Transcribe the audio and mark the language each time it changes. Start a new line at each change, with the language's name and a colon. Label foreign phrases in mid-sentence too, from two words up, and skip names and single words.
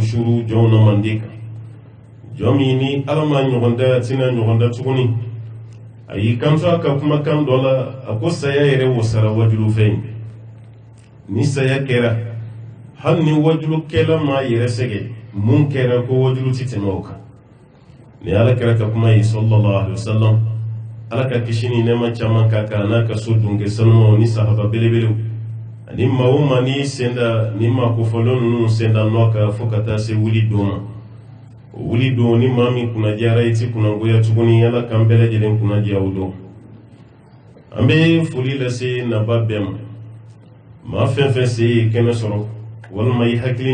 Bambara: suru jɔnw na manden kan jɔn min ni ala ma ɲɔgɔn da a tɛna ɲɔgɔn da tuguni a y'i kanto a ka kumakan dɔ la a ko saya yɛrɛ wasara wajulu fɛ yen ni saya kɛra hali ni wajulukɛla ma yɛrɛ sɛgɛ mun kɛra ko wajulu ti tɛmɛ o kan ni ala kɛra ka kuma ye
Arabic: صلى الله عليه وسلم
Bambara: ala ka kisi ni nɛɛma caman k'a kan n'a ka so dunkɛ sanumaw ni sahaba belebelew ani maa o maa ni senda ni maa kofɔlen ninnu senda nɔ kan fo ka taa se wuli don ma wuli don ni maa min kunnadiyara i ti kunnangoya tuguni ala kan bɛɛ lajɛlen kunnadiya o don an bɛ foli lase naba bɛɛ ma maa fɛn fɛn se ye kɛnɛ sɔrɔ walima i hakili